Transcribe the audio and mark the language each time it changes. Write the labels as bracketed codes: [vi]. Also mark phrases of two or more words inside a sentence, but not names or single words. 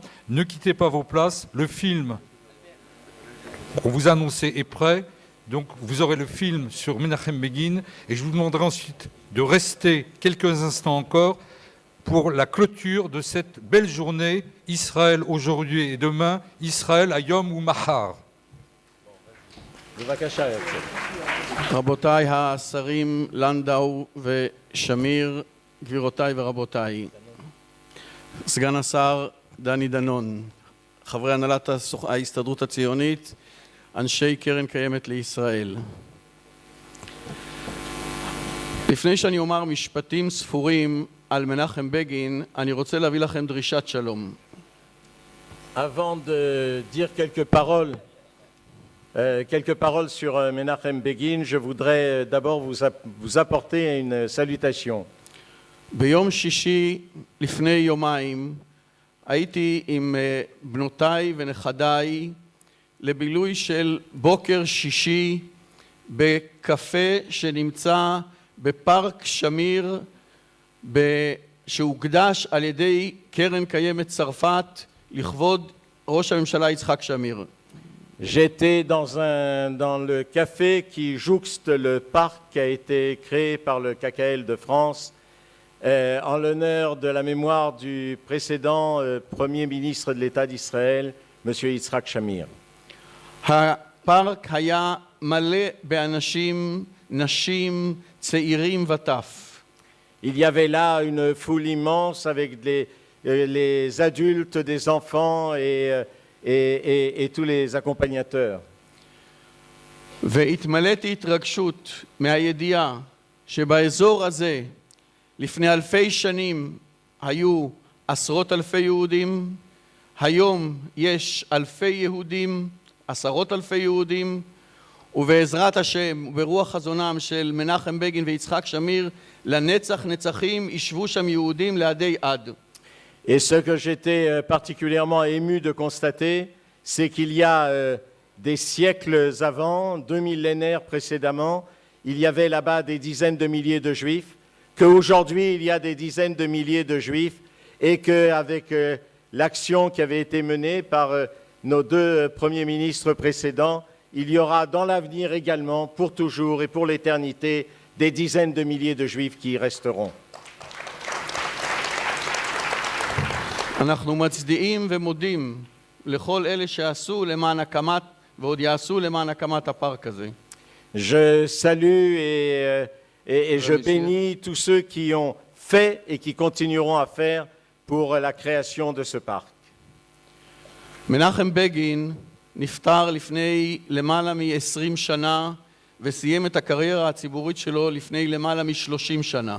[fr] Ne quittez pas vos places. Le film qu'on vous a annoncé est prêt. Donc vous aurez le film sur Menachem Begin. Et je vous demanderai ensuite de rester quelques instants encore pour la clôture de cette belle journée. Israël aujourd'hui et demain. [he] ישראל היום ומחר. רבותיי השרים לנדאו ושמיר, גבירותיי ורבותיי, סגן השר דני דנון, חברי הנהלת ההסתדרות הציונית, אנשי קרן קיימת לישראל. לפני שאני אומר משפטים ספורים על מנחם בגין, אני רוצה להביא לכם דרישת שלום. [fr] Avant de dire quelques paroles sur Menachem Begin, je voudrais d'abord vous apporter une salutation. [he] ביום שישי לפני יומיים הייתי עם בנותיי ונכדיי לבילוי של בוקר שישי בקפה שנמצא בפארק שמיר שהוקדש על ידי קרן קיימת צרפת לכבוד ראש הממשלה יצחק שמיר. [fr] J'étais dans le café qui jouxte le parc qui a été créé par le KKL de France en l'honneur de la mémoire du précédent Premier ministre de l'État d'Israël, M. Yitzhak Shamir. [he] הפארק היה מלא באנשים, נשים, צעירים וטף. [fr] Il y avait là une foule immense avec les adultes, des enfants et tous les accompagnateurs. [he] והתמלאתי התרגשות מהידיעה שבאזור הזה לפני אלפי שנים היו עשרות אלפי יהודים, היום יש אלפי יהודים, עשרות אלפי יהודים, ובעזרת השם וברוח חזונם של מנחם בגין ויצחק שמיר לנצח נצחים ישבו שם יהודים לעדי עד. [fr] Et ce que j'étais particulièrement ému de constater, c'est qu'il y a des siècles avant, 2 millénaires précédemment, il y avait là-bas des dizaines de milliers de juifs, qu'aujourd'hui il y a des dizaines de milliers de juifs et qu'avec l'action qui avait été menée par nos 2 premiers ministres précédents, il y aura dans l'avenir également, pour toujours et pour l'éternité, des dizaines de milliers de juifs qui y resteront. [he] אנחנו מצדיעים ומודים לכל אלה שעשו למען הקמת ועוד יעשו למען הקמת הפארק הזה. [fr] Je salue et je bénis tous ceux qui ont fait et qui continueront à faire pour la création de ce parc. [he] מנחם בגין נפטר לפני למעלה מ-20 שנה וסיים את הקריירה הציבורית שלו לפני למעלה מ-30 שנה.